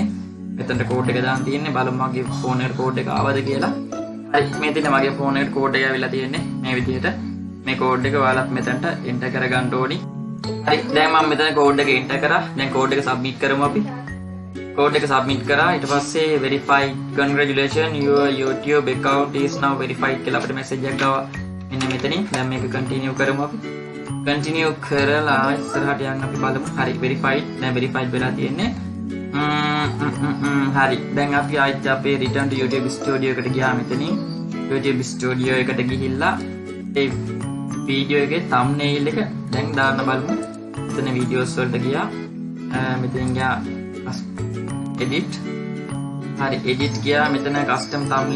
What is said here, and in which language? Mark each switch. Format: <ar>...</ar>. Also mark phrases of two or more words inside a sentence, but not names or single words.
<si>මෙතනට code එක දාන්න තියෙන්නේ. බලමු මගේ phone එකට code එක ආවද කියලා. හරි මේ තියෙන මගේ phone එකට code එක ඇවිල්ලා තියෙන්නේ මේ විදිහට. මේ code එක ඔයාලත් මෙතනට enter කරගන්න ඕනි. හරි දැන් මම මෙතන code එක enter කරා. දැන් code එක submit කරමු අපි. code එක submit කරා. ඊට පස්සේ</si> <en>verified congratulations your YouTube account is now verified</en> <si>කියලා අපිට message එකක් ආවා. මෙන්න මෙතනින්. දැන් මේක continue කරමු අපි. continue කරලා ඉස්සරහට යන්න අපි බලමු. හරි verified. දැන් verified වෙලා තියෙන්නේ. හරි දැන් අපි ආයෙත් අපේ</si> <en>return to YouTube studio</en> <si>එකට ගියා. මෙතනින් YouTube studio එකට ගිහිල්ලා ඒ වීඩියෝ එකේ thumbnail එක දැන් දාන්න බලමු. එතන videos වලට ගියා. මෙතෙන් ගියා edit. හරි edit ගියා. මෙතන</si> <en>custom thumbnail.</en>